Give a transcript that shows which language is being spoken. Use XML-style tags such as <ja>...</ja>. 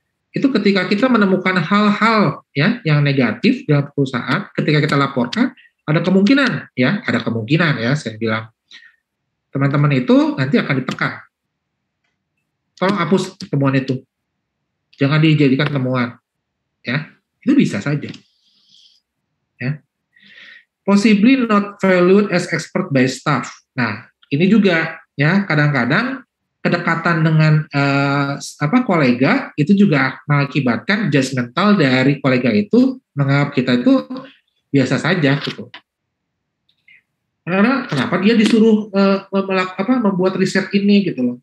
<id>Itu ketika kita menemukan hal-hal, ya, yang negatif dalam perusahaan, ketika kita laporkan, ada kemungkinan, ya, saya bilang teman-teman itu nanti akan ditekan. Tolong hapus temuan itu. Jangan dijadikan temuan. Ya, itu bisa saja. Ya.</id> <en>Possibly not valued as expert by staff.</en> <id>Nah, ini juga ya kadang-kadang kedekatan dengan kolega itu juga mengakibatkan judgmental dari kolega itu menganggap kita itu biasa saja gitu. Karena kenapa dia disuruh membuat riset ini gitu loh.</id>